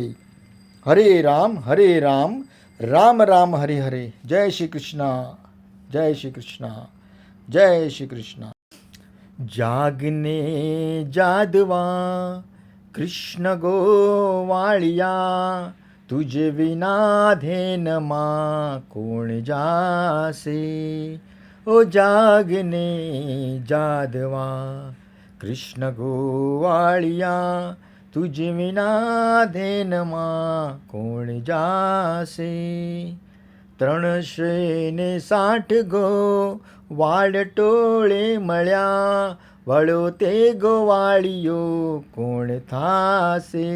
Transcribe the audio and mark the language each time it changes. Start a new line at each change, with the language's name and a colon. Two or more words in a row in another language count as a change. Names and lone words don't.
Hindi: हरे राम राम राम हरे हरे। जय श्री कृष्णा, जय श्री कृष्णा, जय श्री कृष्णा।
Gujarati: જાગને જાદવા કૃષ્ણ ગોવાળિયા। તુજ વિના ધેનમાં કોણ જાશે. ઓ જાગને જાદવા કૃષ્ણ ગોવાળિયા, તુજ વિના ધેનમાં કોણ જાશે. 360 ગો વાડ ટોળે મળ્યા, વળો તે ગોવાળિયો કોણ થાશે.